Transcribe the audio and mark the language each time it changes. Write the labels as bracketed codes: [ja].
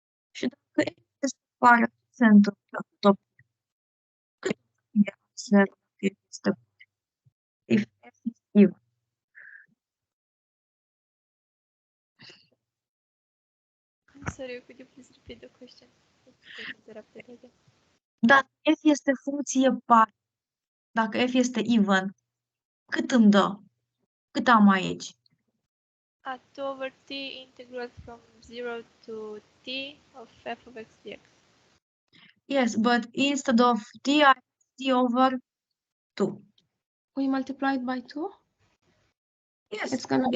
[ro] Și dacă este separă, ce se întâmplă? Tot cât e 0 este [en] if f is even. I'm sorry, could you please repeat the question? It got interrupted again. [ro] Dacă f este funcție par, dacă f este even, cât îmi dă? Cât am aici? [en] 2 over t integral from 0 to t of f of x dx. Yes, but instead of t, I have t over 2. We multiplied by 2? Yes, It's gonna be